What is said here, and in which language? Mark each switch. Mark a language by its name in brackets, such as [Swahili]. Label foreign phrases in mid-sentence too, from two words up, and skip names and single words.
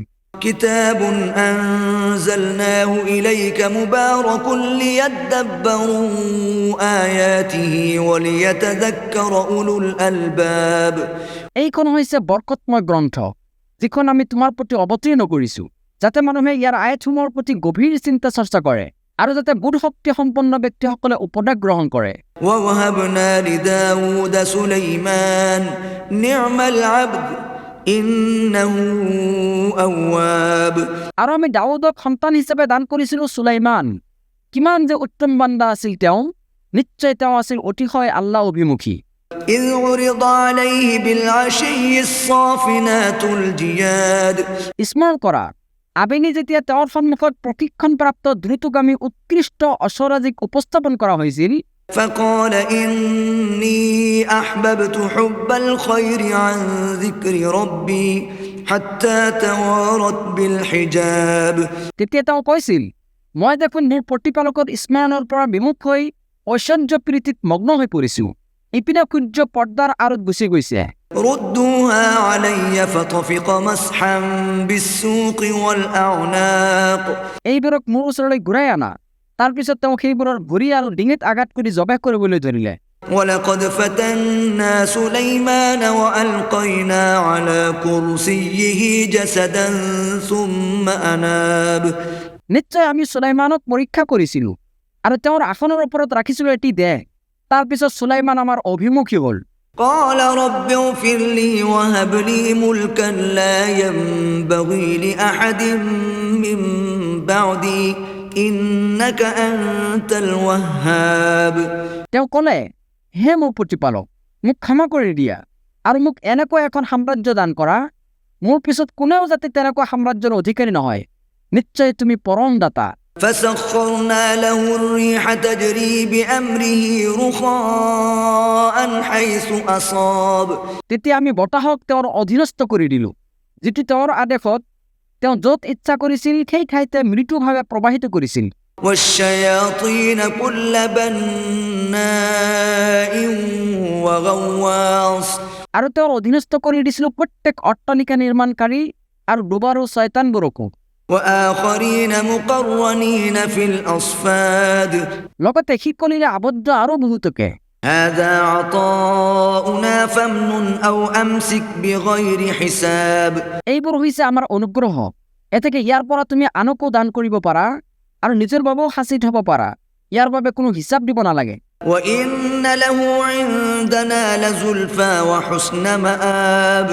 [Arabic] كتاب أنزلناه إليك مبارك ليدبروا آياته وليتذكر أولو الألباب [Assamese] এইখন হৈছে বৰকতময় গ্ৰন্থ যিখন আমি তোমাৰ প্ৰতি অৱতীৰ্ণ কৰিছো যাতে মানুহে ইয়াৰ আয়াতসমূহৰ প্ৰতি গভীৰ চিন্তা চৰ্চা কৰে আৰু যাতে বুধ শক্তি সম্পন্ন ব্যক্তিসকলে উপদেশ গ্ৰহণ কৰে [Arabic] ووهبنا لداود سليمان نعم العبد إنه أواب [Assamese] আৰু আমি দাউদক সন্তান হিচাপে দান কৰিছিলো সুলাইমান কিমান যে উত্তম বান্দা আছিল তেওঁ নিশ্চয় তেওঁ আছিল অতিশয় আল্লাহ অভিমুখী [Arabic] إذ عرض عليه بالعشي الصافنات الجياد [Assamese] স্মৰণ কৰা আবেলি যেতিয়া তেওঁৰ সন্মুখত প্ৰশিক্ষণপ্ৰাপ্ত দ্ৰুতগামী উৎকৃষ্ট অশ্বৰাজিক উপস্থাপন কৰা হৈছিল, [Arabic] فقال إني أحببت حب الخير عن ذكر ربي حتى توارت بالحجاب [Assamese] তেতিয়া তেওঁ কৈছিল, মই দেখোন মোৰ প্ৰতিপালকৰ স্মৰণৰ পৰা বিমুখ হৈ ঐশ্বৰ্য প্ৰীতিত মগ্ন হৈ পৰিছোঁ। ইপিনে সূৰ্য পৰ্দাৰ আঁৰত গুচি গৈছে। [Arabic] ردوها علي فطفق مسحا بالسوق والأعناق [Assamese] এইবোৰক মোৰ ওচৰলৈ ঘূৰাই আনা। তাৰপিছত তেওঁ সেইবোৰৰ ভৰি আৰু ডিঙিত আঘাত কৰি জবাই কৰিবলৈ ধৰিলে। [Arabic] ولقد فتنا سليمان وألقينا على كرسيه جسدا ثم أناب [Assamese] নিশ্চয় আমি সুলাইমানক পৰীক্ষা কৰিছিলোঁ আৰু তেওঁৰ আসনৰ ওপৰত ৰাখিছিলোঁ এটি দেহ। তাৰপিছত সুলাইমান আমাৰ অভিমুখী হ'ল। [Arabic] قال رب اغفر لي وهب لي ملكا لا ينبغي لأحد من بعدي إنك أنت الوهاب [Assamese] তেওঁ ক'লে, হে মোৰ প্ৰতিপালক, মোক ক্ষমা কৰি দিয়া আৰু মোক এনেকুৱা এখন সাম্ৰাজ্য দান কৰা, মোৰ পিছত কোনেও যাতে তেনেকুৱা সাম্ৰাজ্যৰ অধিকাৰী নহয়। নিশ্চয় তুমি পৰম দাতা। [Arabic] فسخرنا له الريح تجري بأمره رخاء حيث أصاب [Assamese] তেতিয়া আমি বতাহক তেওঁৰ অধীনস্থ কৰি দিলোঁ, যিটো তেওঁৰ আদেশত তেওঁ য'ত ইচ্ছা কৰিছিল সেই ঠাইতে মৃদুভাৱে প্ৰবাহিত কৰিছিল। [Arabic] والشياطين كل بناء وغواص [Assamese] আৰু তেওঁৰ অধীনস্থ কৰি দিছিলোঁ প্ৰত্যেক অট্টালিকা নিৰ্মাণকাৰী আৰু ডুবাৰু শয়তানবোৰকো। [Arabic] وآخرين مقرنين في الأصفاد [Assamese] লগতে শিকলিৰে আবদ্ধ আৰু বহুতকে। [Arabic] هذا عطاؤنا فامنن أو أمسك بغير حساب [Assamese] এইবোৰ হৈছে আমাৰ অনুগ্ৰহ, এতেকে ইয়াৰ পৰা তুমি আনকো দান কৰিব পাৰা আৰু নিজৰ বাবেও সাঁচি থব পাৰা, ইয়াৰ বাবে কোনো হিচাপ দিব নালাগে। [Arabic] وإن له عندنا لزلفى وحسن مآب